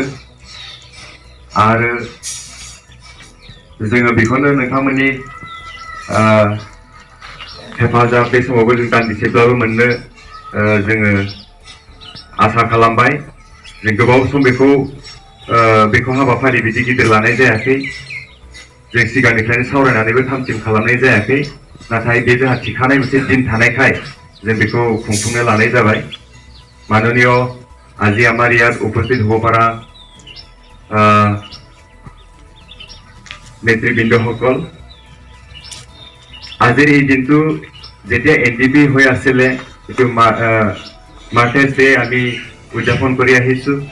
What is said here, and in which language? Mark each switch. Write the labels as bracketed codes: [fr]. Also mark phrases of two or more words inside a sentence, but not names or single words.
[brx] आरो जोङो बेखौनो नोंथांमोननि हेफाजाब बे समावबो जों दान्दिसेब्लाबो मोननो जोङो आसा खालामबाय। जों गोबाव सम बेखौ हाबाफारि बिदि गिदिर लानाय जायाखै। जों सिगांनिफ्रायनो सावरायनानैबो थामथिम खालामनाय जायाखै। नाथाय बे जोंहा थिखानाय मोनसे दिन थानायखाय जों बेखौ खुंफुंनो लानाय जाबाय। [as] माननीय আজি আমাৰ ইয়াত উপস্থিত হ'ব পৰা নেতৃবৃন্দসকল, আজিৰ এই দিনটো যেতিয়া এনডিএফবি হৈ আছিলে এইটো [en] Martyrs Day [as] আমি উদযাপন কৰি আহিছো।